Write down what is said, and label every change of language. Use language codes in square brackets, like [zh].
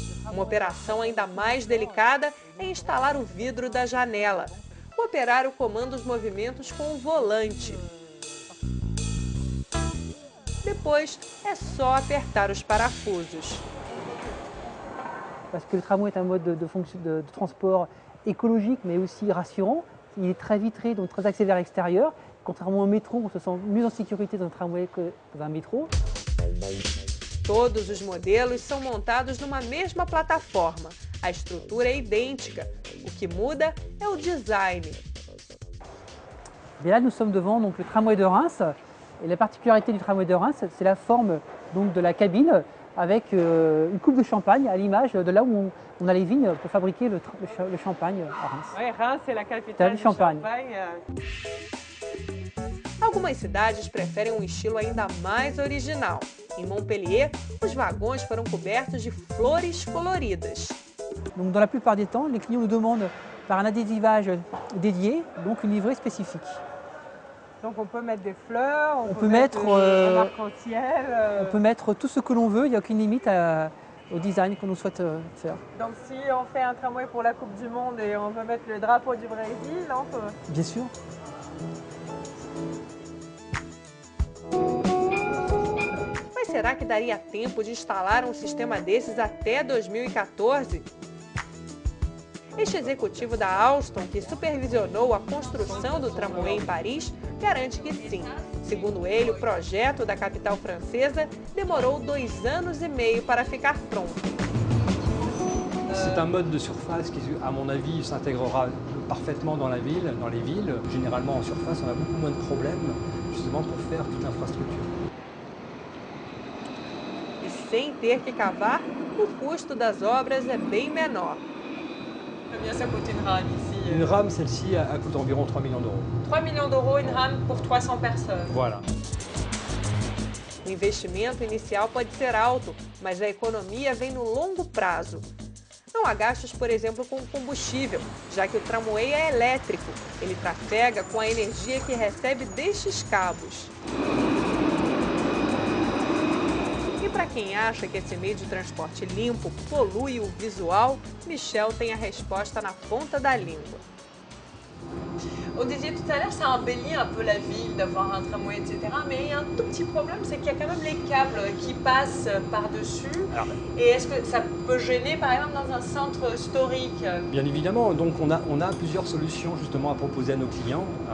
[pt] Uma operação ainda mais delicada é instalar o vidro da janela. O operário comanda os movimentos com o volante. Depois, é só apertar os parafusos. [fr] Parce que le tramway est un mode de transport écologique mais aussi rassurant. Il est très vitré, donc très axé vers l'extérieur. Contrairement au métro, on se sent mieux en sécurité dans un tramway que dans un métro. [pt] Todos os modelos são montados numa mesma plataforma. A estrutura é idêntica. O que muda é o design. [fr] Et là, nous sommes devant donc, le tramway de Reims. Et la particularité du tramway de Reims, c'est la forme donc, de la cabine avec une coupe de champagne à l'image de là où on a les vignes pour fabriquer le champagne à Reims. [pt] Oui, Reims é a capital do champagne. Algumas cidades preferem um estilo ainda mais original. Em Montpellier, os vagões foram cobertos de flores coloridas. [fr] Donc, dans la plupart des temps, les clients nous demandent par un adhésivage dédié, donc une livrée spécifique. Donc on peut mettre des fleurs, on peut mettre un arc-en-ciel. On peut mettre tout ce que l'on veut, il n'y a aucune limite au design qu'on nous souhaite faire. Donc si on fait un tramway pour la Coupe du Monde et on veut mettre le drapeau du Brésil, on peut. Bien sûr. [pt] Mas será que daria tempo de instalar um sistema desses até 2014? Este executivo da Alstom, que supervisionou a construção do tramway em Paris, garante que sim. Segundo ele, o projeto da capital francesa demorou 2 anos e meio para ficar pronto. [fr] C'est un mode de surface qui, à mon avis, s'intégrera parfaitement dans la ville, dans les villes. Généralement, en surface, on a beaucoup moins de problèmes, justement, pour faire toute l'infrastructure. [pt] sem ter que cavar, o custo das obras é bem menor. [fr] Combien ça coûte une rame ici? Une rame, celle-ci, elle coûte environ 3 millions d'euros. 3 millions d'euros une rame pour 300 personnes. Voilà. [pt] O investimento inicial pode ser alto, mas a economia vem no longo prazo. Não há gastos, por exemplo, com combustível, já que o tramway é elétrico. Ele trafega com a energia que recebe destes cabos. E para quem acha que esse meio de transporte limpo polui o visual, Michel tem a resposta na ponta da língua. [fr] On disait tout à l'heure, ça embellit un peu la ville d'avoir un tramway, etc. Mais il y a un tout petit problème, c'est qu'il y a quand même les câbles qui passent par-dessus. Et est-ce que ça peut gêner, par exemple, dans un centre historique? Bien évidemment, donc on a plusieurs solutions justement à proposer à nos clients.